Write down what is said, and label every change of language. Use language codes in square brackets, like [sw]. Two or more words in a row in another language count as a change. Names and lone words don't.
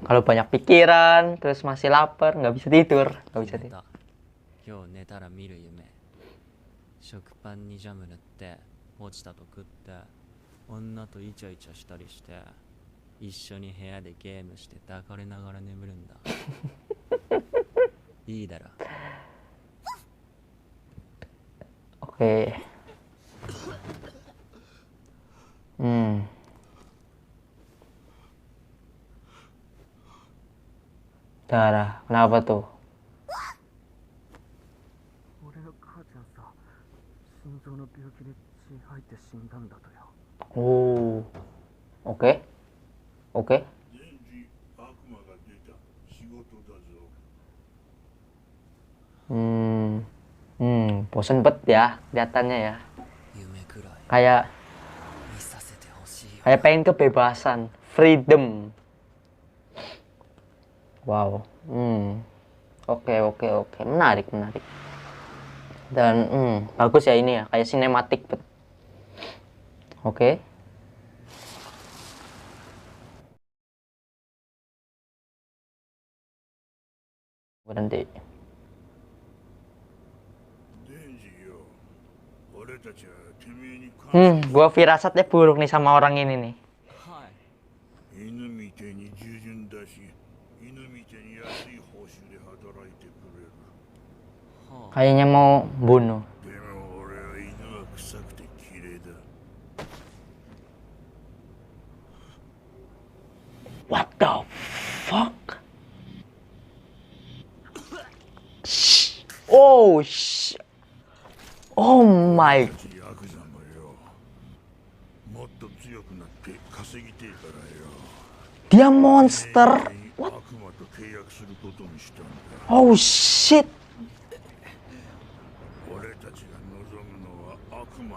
[id] Kalau banyak pikiran, terus masih lapar, nggak bisa tidur, nggak え bisa [ja] 寝 [id] tidur. [ja] た今日寝たら見る夢食パンにジャム塗って落ちたと食って女とイチャイチャしたりして一緒に部屋でゲームして抱かれながら眠るんだいいだろ [id] Oke. Darah, kenapa tuh? [ja] 俺の母ちゃんさ心臓の病気で血吐いて死んだんだとよ [id] Oh, oke. [ja] デンジ悪魔が出た仕事だぞ [id] Bosen bet ya kelihatannya ya. [ja] 夢くらい [id] Kayak [ja] 見させてほしいよ [id] kayak pengen kebebasan, freedom. Wow. Oke. Menarik. Dan bagus ya ini ya, kayak sinematik bet. Oke. Berhenti. [ja] デンジよ俺たちはてめえに感謝 [id] Gua firasatnya buruk nih sama orang ini nih. [ja] はい犬みてえに従順だし犬みてえに安い報酬で働いてくれるはあ [id] Kayaknya mau bunuh. [ja] でも俺は犬は臭くて綺麗だ [en] What the fuck? Oh sh. Oh my. [ja] ヤクザもよ、もっと強くなって稼ぎてえからよ。 [id] Dia monster. [ja] 悪魔と契約することにしたんだ。 [en] Oh shit. [ja] 俺たちが望むのは悪魔の